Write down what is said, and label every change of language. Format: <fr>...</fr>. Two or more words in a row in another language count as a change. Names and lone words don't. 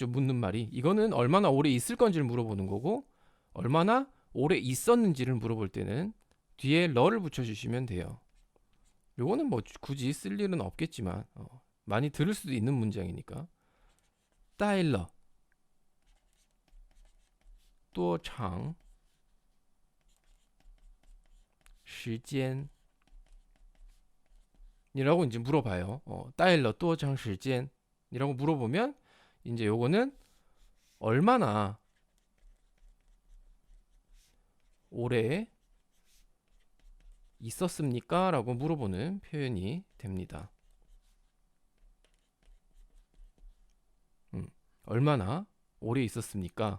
<ko>묻는 말이. 이거는 얼마나 오래 있을 건지를 물어보는 거고, 얼마나 오래 있었는지를 물어볼 때는 뒤에 러를 붙여주시면 돼요. 요거는 뭐 굳이 쓸 일은 없겠지만, 많이 들을 수도 있는 문장이니까.</ko> <zh>待了, 多长 时间</zh> <ko>이라고 이제 물어봐요.</ko> <zh>待了 多长 时间</zh> <ko>이라고 물어보면 이제 요거는 얼마나 오래 있었습니까? 라고 물어보는 표현이 됩니다. 얼마나 오래 있었습니까?</ko>